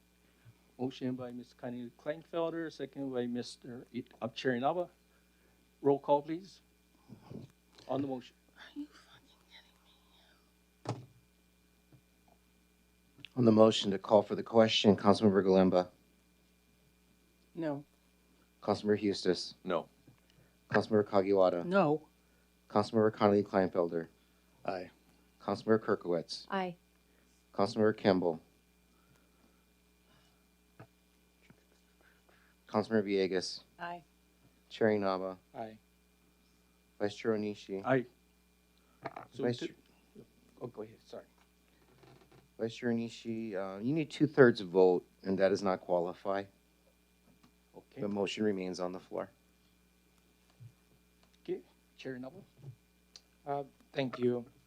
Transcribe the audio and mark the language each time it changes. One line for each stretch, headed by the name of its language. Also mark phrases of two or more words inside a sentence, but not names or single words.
English: Motion by Ms. Connolly Kleinfelder, second by Mr. Chair Inaba. Roll call, please. On the motion. Are you fucking kidding me? On the motion to call for the question, Councilmember Galemba, No. Councilmember Eustace, No. Councilmember Kagiwara, No. Councilmember Connolly Kleinfelder, Aye. Councilmember Kirkowitz, Aye. Councilmember Kimball, Councilmember Villegas, Aye. Chair Inaba, Aye. Vice Chair Onishi, Aye. So Vice to- Chair- Oh, go ahead, sorry. Vice Chair Onishi, you need 2/3 vote, and that does not qualify. Okay. The motion remains on the floor. Okay, Chair Noble. Thank you.